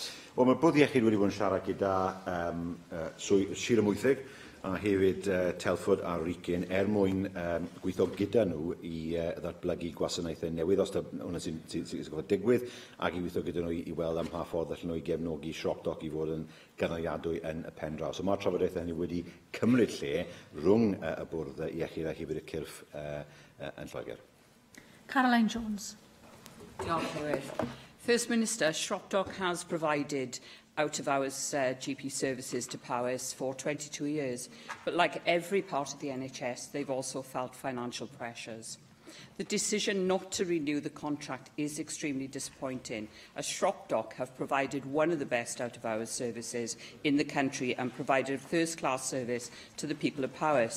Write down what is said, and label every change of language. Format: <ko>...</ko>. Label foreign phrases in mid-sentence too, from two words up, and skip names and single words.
<cy>Wel, mae Bwrdd Iechyd wedi bod yn siarad gyda Sir Ymwythig a hefyd Telford a Wrekin mwyn gweithio gyda nhw i ddatblygu gwasanaethau newydd os hwnna sy'n gofod digwydd, ac i weithio gyda nhw i weld am pa ffordd allan nhw i gefnogi Shropdock i fod yn ganoliadwy yn y pen draw. So mae'r trafodaethau hynny wedi cymryd lle rhwng y Bwrdd Iechyd a hefyd y Cyrff yn Lloegr. Caroline Jones. Diolch,</cy> <en>First Minister, Shropdock has provided out-of-hours GP services to Powys for 22 years, but like every part of the NHS, they've also felt financial pressures. The decision not to renew the contract is extremely disappointing, as Shropdock have provided one of the best out-of-hours services in the country and provided a first-class service to the people of Powys.</en>